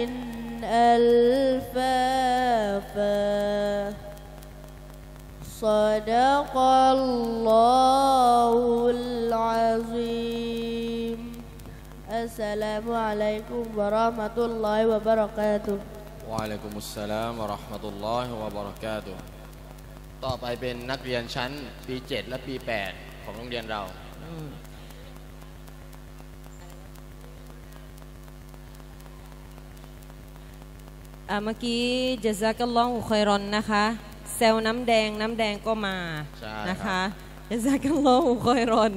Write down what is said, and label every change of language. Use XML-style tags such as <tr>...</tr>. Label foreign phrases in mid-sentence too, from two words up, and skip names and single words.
<ar>ألفافا صدق الله العظيم السلام عليكم ورحمة الله وبركاته وعليكم السلام ورحمة الله وبركاته</ar> <th>ต่อไปเป็นนักเรียนชั้นปี 7 และปี 8 ของโรงเรียนเรา เมื่อกี้</th> <ar>جزاك الله خيرا</ar> <th>นะคะเซลน้ำแดงก็มานะคะ</th> <ar>جزاك الله خيرا</ar>